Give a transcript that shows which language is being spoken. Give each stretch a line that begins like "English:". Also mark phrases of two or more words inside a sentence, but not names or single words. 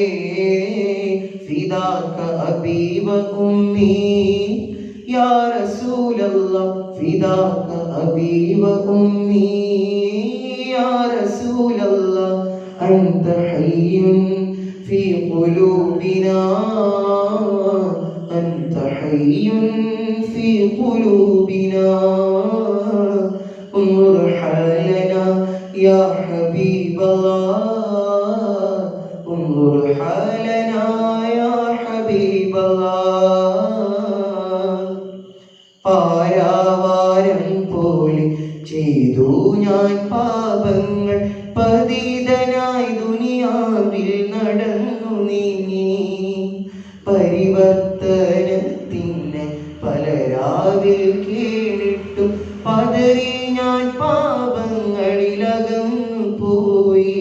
Arabic: فداك أبي وأمي يا رسول الله، فداك أبي وأمي يا رسول الله. أنت حي في قلوبنا، أنت حي في قلوبنا. انظر حالنا يا حبيب الله، انظر حالنا يا حبيب الله.
Malayalam: പാരാവാരം പോലെ ചെയ്തു ഞാൻ പാപങ്ങൾ, പതിതനായി ദുനിയാവിൽ നടന്നു നീങ്ങി. പരിവർത്തനത്തിന് പല രാവിൽ കേണിട്ടും പതറി ഞാൻ പാപങ്ങളിലകന്നു പോയി.